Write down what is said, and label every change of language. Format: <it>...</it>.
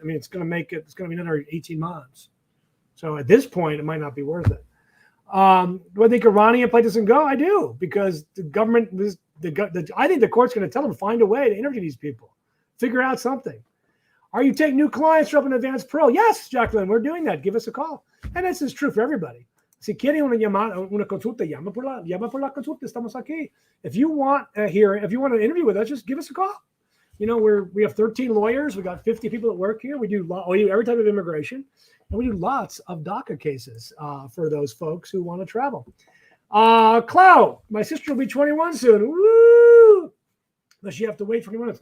<en>I mean, it's going to be another 18 months. So at this point, it might not be worth it. Do I think Iranian plaintiffs can go? I do, because the government, I think the court's going to tell them, find a way to interview these people. Figure out something. Are you taking new clients for an advanced pro? Yes, Jacqueline, we're doing that. Give us a call. And this is true for everybody.</en> <es>Si quieren una consulta, llama por la consulta. Estamos aquí.</es> <en>If you want if you want an interview with us, just give us a call. You know, we have 13 lawyers. We got 50 people that work here. We do every type of immigration, and we do lots of DACA cases for those folks who want to travel. Clau, my sister will be 21 soon. Woo! Does she have to wait for 20 minutes?</en>